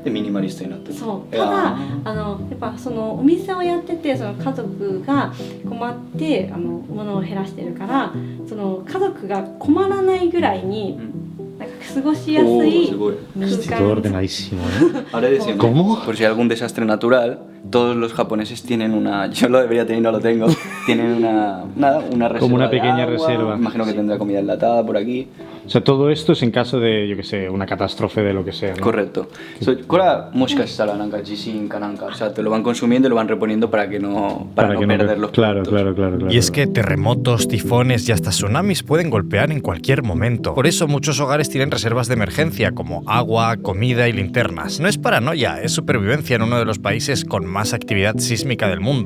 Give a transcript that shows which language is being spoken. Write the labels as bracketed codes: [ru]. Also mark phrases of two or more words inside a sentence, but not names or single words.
[ja] でミニマリストになってる。そう。ただやっぱそのお店をやってて、その家族が困って物を減らしてるから、その家族が困らないぐらいになんか過ごしやすい空間。あれですよね。 [es] ¿Cómo? Por si hay algún desastre natural, todos los japoneses tienen una, yo lo debería tener y no lo tengo, tienen una reserva. Como una pequeña de agua, reserva. Imagino que tendrá comida enlatada por aquí. O sea, todo esto es en caso de, yo que sé, una catástrofe de lo que sea, ¿no? Correcto. [ja] これはもしかしたらなんか地震かなんか、 [es] o sea, te lo van consumiendo y lo van reponiendo para no perder los productos. Claro. Y es que terremotos, tifones y hasta tsunamis pueden golpear en cualquier momento. Por eso muchos hogares tienen reservas de emergencia como agua, comida y linternas. No es paranoia, es supervivencia en uno de los países con más actividad sísmica del mundo.